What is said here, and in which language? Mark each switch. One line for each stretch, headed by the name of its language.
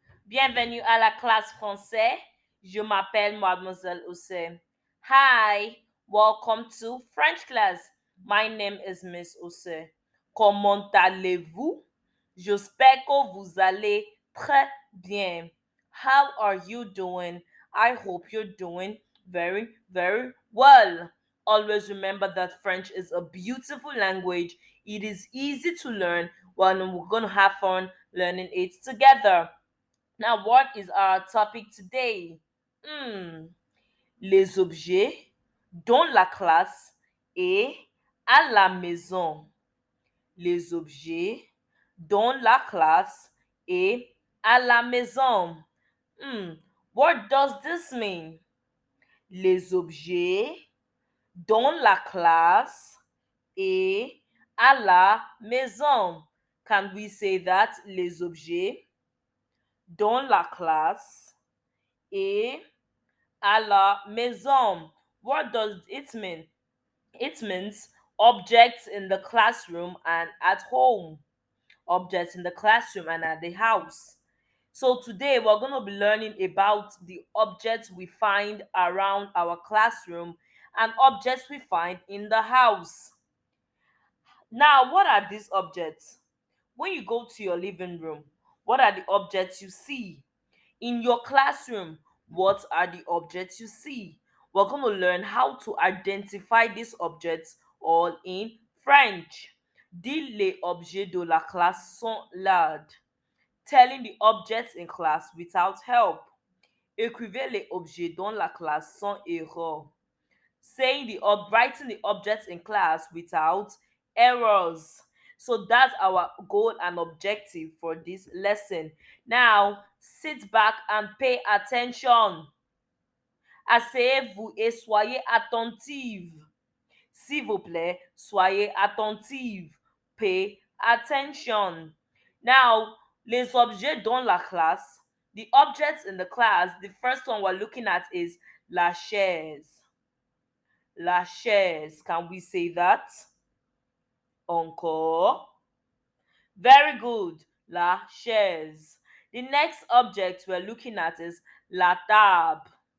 French: Bienvenue à la classe français. Je m'appelle Mademoiselle Ose.
English: Hi! Welcome to French class. My name is Miss Ose.
French: Comment allez-vous? J'espère que vous allez très bien.
English: How are you doing? I hope you're doing very, very well. Always remember that French is a beautiful language. It is easy to learn when we're going to have fun learning it together. Now, what is our topic today?
French: Hmm, les objets dans la classe et à la maison. Les objets dans la classe et à la maison.
English: Hmm, what does this mean?
French: Les objets dans la classe et à la maison.
English: Can we say that?
French: Les objets dans la classe et à la maison.
English: What does it mean? It means objects in the classroom and at home. Objects in the classroom and at the house. So today we're going to be learning about the objects we find around our classroom and objects we find in the house. Now, what are these objects? When you go to your living room, what are the objects you see? In your classroom, what are the objects you see? We're going to learn how to identify these objects all in French.
French: Dis les objets de la classe sont là.
English: Telling the objects in class without help.
French: Écrivez les objets dans la classe sans erreur.
English: Writing the objects in class without errors. So that's our goal and objective for this lesson. Now, sit back and pay attention.
French: Asseyez-vous et soyez attentive. S'il vous plaît, soyez attentive.
English: Pay attention. Now,
French: les objets dans la classe.
English: The objects in the class, the first one we're looking at is la chaise.
French: La chaise.
English: Can we say that? Encore. Very good.
French: La chaise.
English: The next object we're looking at is la table.